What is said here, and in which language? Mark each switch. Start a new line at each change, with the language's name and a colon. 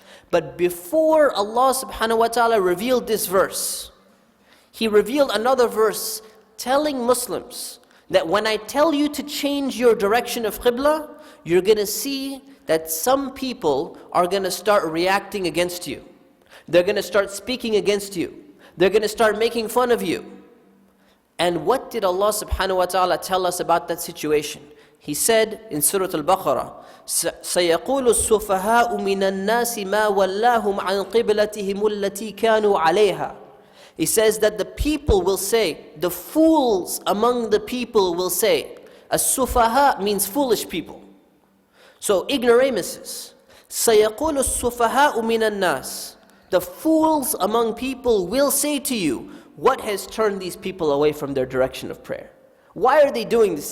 English: But before Allah subhanahu wa ta'ala revealed this verse, He revealed another verse telling Muslims that when I tell you to change your direction of Qibla, you're going to see that some people are going to start reacting against you. They're going to start speaking against you. They're going to start making fun of you. And what did Allah subhanahu wa ta'ala tell us about that situation? He said in Surah Al-Baqarah,
Arabic: سَيَقُولُ السُّفَهَاءُ مِنَ النَّاسِ مَا وَلَّاهُمْ عَنْ قِبْلَتِهِمُ الَّتِي كَانُوا عَلَيْهَا.
English: He says that the people will say, the fools among the people will say, as-sufaha means foolish people. So ignoramuses.
Arabic: سَيَقُولُ السُّفَهَاءُ مِنَ النَّاسِ.
English: The fools among people will say to you, what has turned these people away from their direction of prayer? Why are they doing this?